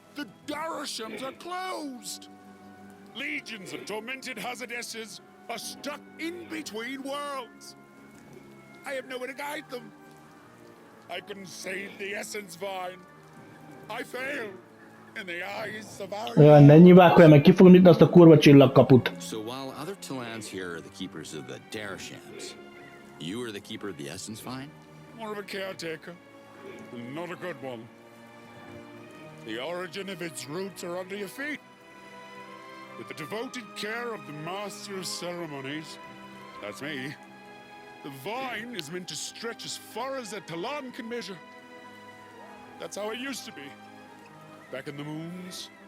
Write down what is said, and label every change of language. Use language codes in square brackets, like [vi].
[en] The Darashams are closed. Legions of tormented Hazardesses are stuck in between worlds. I have nowhere to guide them. I couldn't save the Essence Vine. I failed in the eyes of our... [hu] Olyan, ne nyilvák olyan, meg ki fogom nyitni azt a kurva csillagkaput. [en] So while other Talans here are the keepers of the Darashams, you are the keeper of the Essence Vine? More of a caretaker, not a good one. The origin of its roots are under your feet. With the devoted care of the Master of Ceremonies, that's me, the vine is meant to stretch as far as a Talan can measure. That's how it used to be. Back in the moons,